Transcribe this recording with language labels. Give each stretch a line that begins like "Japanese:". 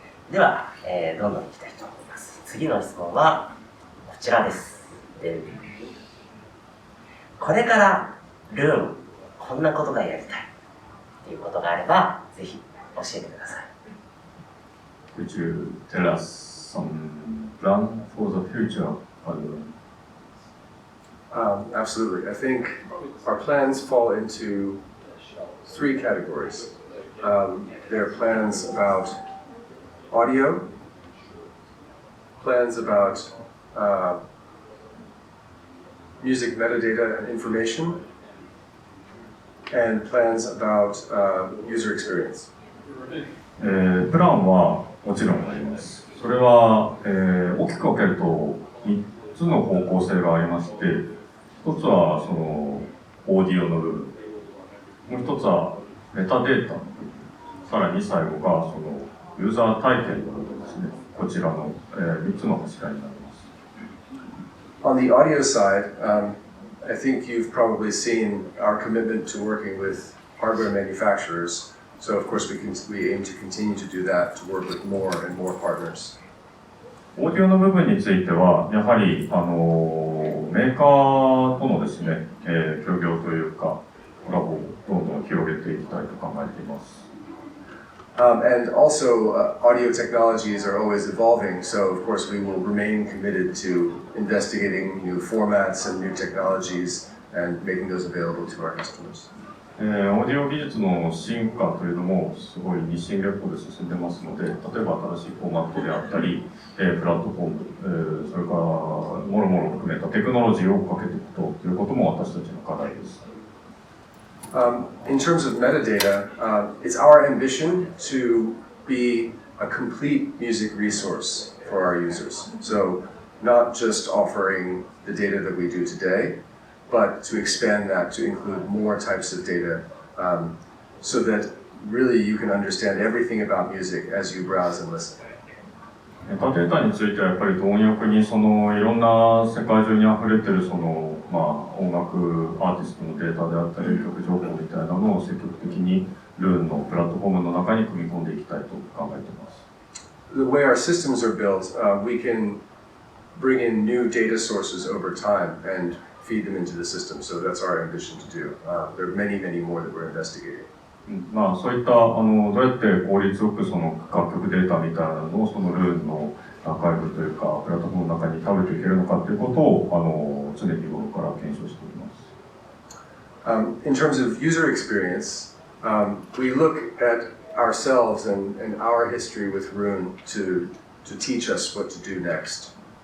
Japanese: では、どんどんいきたいと思います。次の質問はこちらです。これからRoonこんなことがやりたいということがあれば、ぜひ教えてください。
English: Could you tell us some plan for the future of Roon? Absolutely. I think our plans fall into three categories. There are plans about audio, plans about music metadata and information, and plans about user experience.
Japanese: プランはもちろんあります。それは、大きく分けると3つの方向性がありまして、一つはそのオーディオの部分、もう一つはメタデータの部分、さらに最後がそのユーザー体験の部分ですね。こちらの、3つの柱になります。
English: On the audio side, I think you've probably seen our commitment to working with hardware manufacturers. So of course we aim to continue to do that, to work with more and more partners.
Japanese: オーディオの部分については、やはり、メーカーとのですね、協業というか、コラボをどんどん広げていきたいと考えています。
English: And also, audio technologies are always evolving, so of course we will remain committed to investigating new formats and new technologies and making those available to our customers.
Japanese: オーディオ技術の進化というのもすごい日進月歩で進んでますので、例えば新しいフォーマットであったり、プラットフォーム、それからもろもろ含めたテクノロジーをかけていくということも私たちの課題です。
English: In terms of metadata, it's our ambition to be a complete music resource for our users. So not just offering the data that we do today, but to expand that to include more types of data, so that really you can understand everything about music as you browse and listen.
Japanese: メタデータについてはやっぱり貪欲にそのいろんな世界中にあふれてるその、音楽アーティストのデータであったり曲情報みたいなのを積極的にRoonのプラットフォームの中に組み込んでいきたいと考えています。
English: The way our systems are built, we can bring in new data sources over time and feed them into the system. So that's our ambition to do. There are many, many more that we're investigating.
Japanese: そういったどうやって効率よくその楽曲データみたいなのをそのRoonのアーカイブというかプラットフォームの中に食べていけるのかということを常日頃から検証しております。
English: In terms of user experience, we look at ourselves and our history with Roon to teach us what to do next.